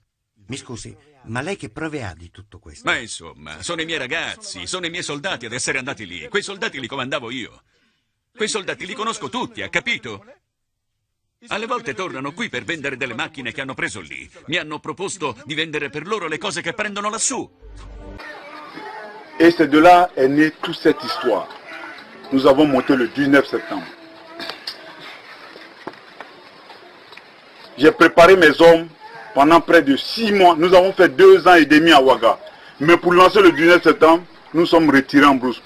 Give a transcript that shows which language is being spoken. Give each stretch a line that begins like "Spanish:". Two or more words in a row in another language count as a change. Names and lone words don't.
Italian: Mi scusi, ma lei che prove ha di tutto questo? Ma insomma, sono i miei ragazzi, sono i miei soldati ad essere andati lì. Quei soldati li comandavo io. Quei soldati li conosco tutti, ha capito? Alle volte tornano qui per vendere delle macchine che hanno preso lì. Mi hanno proposto di vendere per loro le cose che prendono lassù.
French: Et c'est de là est née toute cette histoire. Nous avons monté le 19 septembre. J'ai préparé mes hommes pendant près de 6 mois. Nous avons fait 2 ans et demi à Ouaga. Mais pour lancer le 19 septembre, nous sommes retirés en brousse.